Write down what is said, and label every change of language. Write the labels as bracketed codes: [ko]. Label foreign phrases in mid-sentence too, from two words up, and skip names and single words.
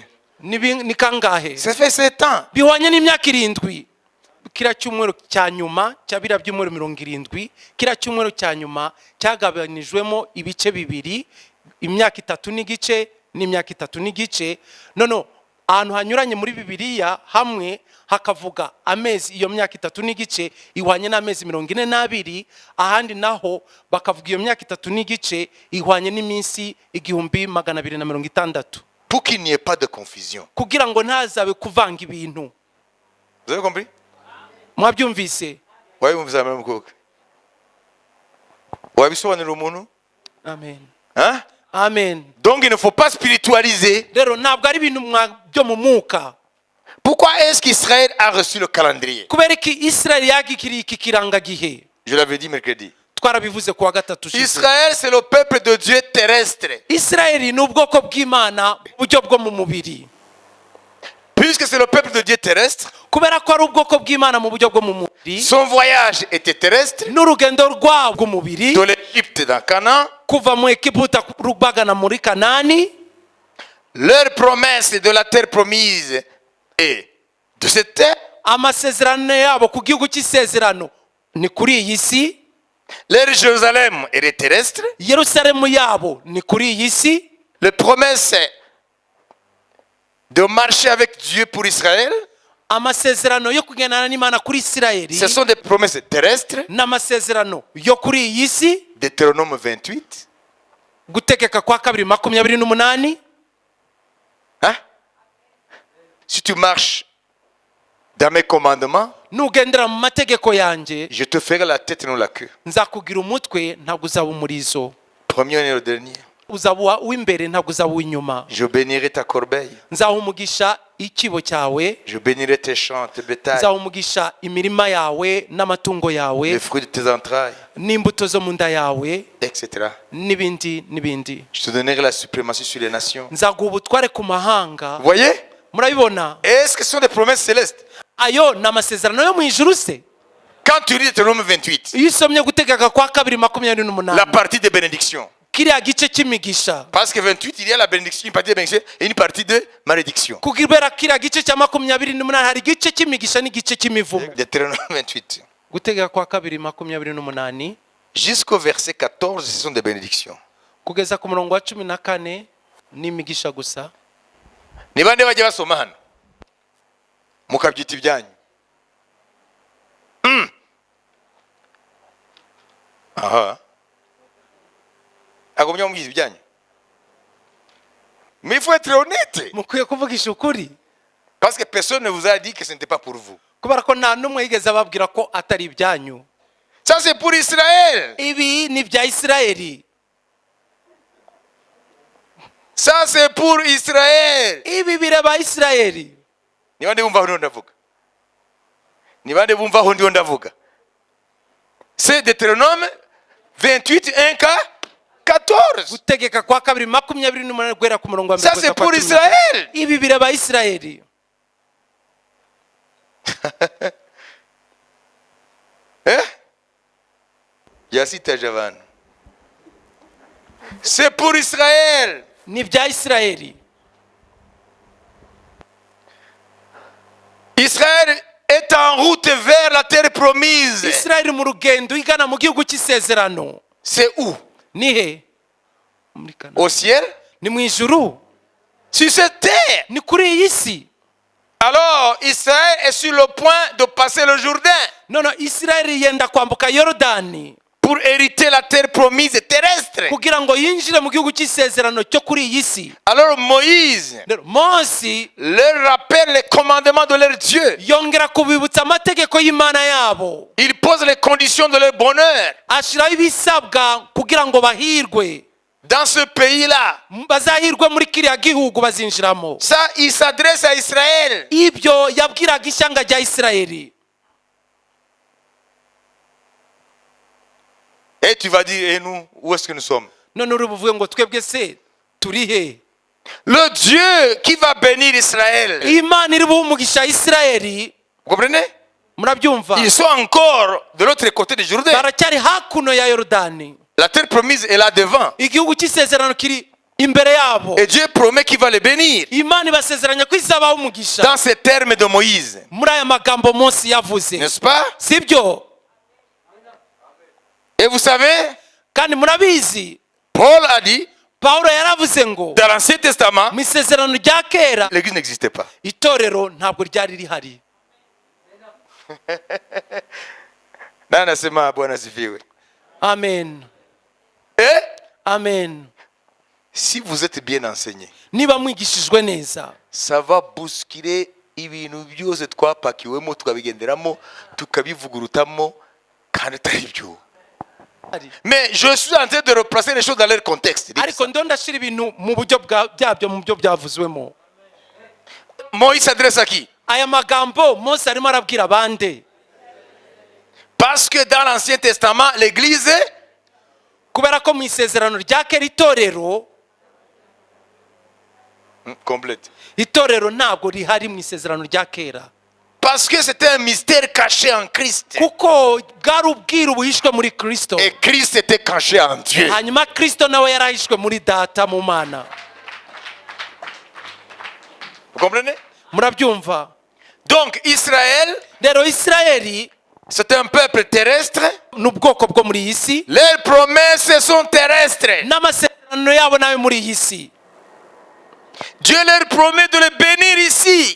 [rw] ni kangahe? [fr] Ça fait 7 ans. [rw] Bihwanye n'imyaka 7. Kira cyumweru cya nyuma cya bira byumweru 70, kira cyumweru cya nyuma cyagabanijwemo ibice bibiri, imyaka 3 n'igice n'imyaka 3 n'igice. Nono ahantu hanyuranye muri bibiliya hamwe hakavuga amezi, iyo myaka 3 n'igice ihwanye n'amezi 42, ahandi naho bakavuga iyo myaka 3 n'igice ihwanye n'iminsi 1260, [fr] Pour qu'il n'y ait pas de confusion. [rw] kugira ngo ntazabe kuvanga ibintu. [fr] Vous avez compris? [rw] Mwabyumvise? [fr] Oui, vous avez même compris. Vous avez vu le monde? Amen. Hein? Amen. Donc il ne faut pas spiritualiser. [rw] Rero ntabwo ari ibintu byo mu mwuka. [fr] Pourquoi est-ce qu'Israël a reçu le calendrier? [rw] Kubera iki Israeli yagikiriye iki kirangagihe? [fr] Je l'avais dit mercredi. [rw] Twarabivuze kuwa gatatu ushize. [fr] Israël, c'est le peuple de Dieu terrestre. [rw] Israeli ni ubwoko bw'Imana mu buryo bwo mu mubiri. [fr] Puisque c'est le peuple de Dieu terrestre, [rw] Kubera ko ari ubwoko bw'Imana mu buryo bwo mu mubiri, [fr] son voyage était terrestre, [rw] n'urugendo rwabo rw'umubiri [fr] de l'Égypte dans Canaan, [rw] kuva mu Egiputa rubagana muri Kanani, [fr] leur promesse de la terre promise et de cette terre, [rw] amasezerano yabo ku gihugu cy'isezerano ni kuri iyi si, [fr] leur Jérusalem était terrestre, [rw] Yerusalemu yabo ni kuri iyi si, [fr] les promesses de marcher avec Dieu pour Israël, [rw] amasezerano yo kugendana n'Imana kuri Isirayeli [fr] ce sont des promesses terrestres. [rw] n'amasezerano yo kuri iyi si. [fr] Deutéronome 28. [rw] Gutegeka kwa 2:28. [fr] Hein? Si tu marches dans mes commandements, [rw] Nugendera mu mategeko yanjye [fr] je te ferai la tête et non la queue. [rw] nzakugira umutwe ntabwo uzaba umurizo, [fr] Premier et le dernier. [rw] uzaba uw'imbere ntabwo uzaba uw'inyuma. [fr] Je bénirai ta corbeille. [rw] Nzaha umugisha ikibo cyawe, [fr] Je bénirai tes champs, tes bétails, [rw] nzaha umugisha imirima yawe n'amatungo yawe [fr] les fruits de tes entrailles, [rw] n'imbuto zo mu nda yawe [fr] etc. [rw] n'ibindi n'ibindi. [fr] Je te donnerai la suprématie sur les nations. [rw] Nzaguha ubutware ku mahanga. [fr] Vous voyez? [rw] Murabibona? [fr] Est-ce que ce sont des promesses célestes? [rw] Ayo ni amasezerano yo mu ijuru se? [fr] Quand tu lis Deutéronome 28, [rw] Iyo usomye gutegeka kwa [fr] la 2:28, partie de bénédiction. [rw] kiriya gice cy'imigisha, [fr] Parce que 28, il y a la bénédiction, une partie de bénédiction et une partie de malédiction. [rw] kubera kiriya gice cya 28 hari igice cy'imigisha n'igice cy'imivumo. [fr] Deutéronome 28. [rw] Gutegeka kwa 2:28 [fr] Jusqu'au verset 14, ce sont des bénédictions. [rw] kugeza ku murongo wa 14 ni imigisha gusa. Ni bande bajya basoma hano mukabyita ibyanyu? Aha. Agumye mubwiza ibyanyu. [fr] Mais il faut être honnête. [rw] Mukwiye kuvugisha ukuri, [fr] Parce que personne ne vous a dit que ce n'était pas pour vous. [rw] kubera ko nta n'umwe yigeze ababwira ko atari ibyanyu. [fr] Ça c'est pour Israël. [rw] Ibi ni ibya Isirayeli, [fr] Ça c'est pour Israël. [rw] ibi bireba Isirayeli. Ni bande bumva aho ndavuga? Ni bande bumva aho ndavuga? [fr] C'est Deutéronome 28, 1-14. [rw] Gutegeka kwa 2:28 guhera ku murongo wa [fr] Ça c'est pour Israël. [rw] Ibi bireba Isirayeli. [fr] Hein? Yasita Javan. C'est pour Israël. [rw] Ni ibya Isirayeli. [fr] Israël est en route vers la terre promise. [rw] Isirayeli mu rugendo igana mu gihugu cy'isezerano. [fr] C'est où? [rw] nihe muri Kanani [fr] Au ciel? [rw] ni mu ijuru [fr] Sur cette terre. [rw] ni kuri iyi si [fr] Alors, Israël est sur le point de passer le Jourdain [rw] none Isirayeli yenda kwambuka Yorodani [fr] pour hériter la terre promise terrestre. [rw] kugira ngo yinjire mu gihugu cy'isezerano cyo kuri iyi si. [fr] Alors Moïse [rw] Rero Mose [fr] leur rappelle les commandements de leur Dieu. [rw] yongera kubibutsa amategeko y'Imana yabo, [fr] Il pose les conditions de leur bonheur [rw] ashyiraho ibisabwa kugira ngo bahirwe, [fr] dans ce pays-là. [rw] bazahirwe muri kiriya gihugu bazinjiramo. [fr] Ça, il s'adresse à Israël. [rw] Ibyo yabwiraga ishyanga rya Isirayeli. [fr] Et tu vas dire, et nous, où est-ce que nous sommes? [rw] None uri buvuge ngo twebwe se turi he? [fr] Le Dieu qui va bénir Israël. [rw] Imana iri buhe umugisha Isirayeli, [fr] Vous comprenez? [rw] murabyumva, [fr] Ils sont encore de l'autre côté du Jourdain. [rw] baracyari hakuno ya Yorodani. [fr] La terre promise est là devant. [rw] Igihugu cy'isezerano kiri imbere yabo. [fr] Et Dieu promet qu'il va les bénir. [rw] Imana ibasezeranya ko izabaho umugisha [fr] Dans ces termes de Moïse. [rw] muri aya magambo Mose yavuze, [fr] N'est-ce pas? [rw] sibyo? [fr] Et vous savez, [rw] Kandi murabizi [fr] Paul a dit, [rw] Pawulo yaravuze ngo [fr] dans l'Ancien Testament, [rw] mu isezerano rya kera [fr] l'église n'existait pas. [rw] itorero ntabwo ryari rihari. [sw] Nani anasema Bwana asifiwe? Amen, [fr] Et amen. si vous êtes bien enseigné, [rw] Niba mwigishijwe neza, [fr] ça va bousculer [rw] ibintu byose twapakiwemo tukabigenderamo tukabivugurutamo kandi atari byo. [fr] Mais je suis en train de replacer les choses dans leur contexte. Dites [rw] ariko [fr] ça. [rw] ndo ndashyira ibintu mu buryo byabyo, mu byo byavuzwemo. [fr] Moïse s'adresse à qui? [rw] Aya magambo Mose arimo arabwira bande? [fr] Parce que dans l'Ancien Testament, l'église, [rw] Kubera ko mu isezerano rya kera [fr] complète. [rw] itorero ntabwo rihari mu isezerano rya kera, [fr] Parce que c'était un mystère caché en Christ. [rw] kuko bwari ubwiru buhishwe muri Kristo, [fr] Et Christ était caché en Dieu. [rw] hanyuma Kristo nawe yarahishwe muri Data mu Mana. [fr] Vous comprenez? [rw] Murabyumva? [fr] Donc Israël, [rw] Rero Isirayeli [fr] c'est un peuple terrestre. [rw] ni ubwoko bwo muri iyi si, [fr] Leurs promesses sont terrestres. [rw] n'amasezerano yabo nawe muri iyi si. [fr] Dieu leur promet de les bénir ici.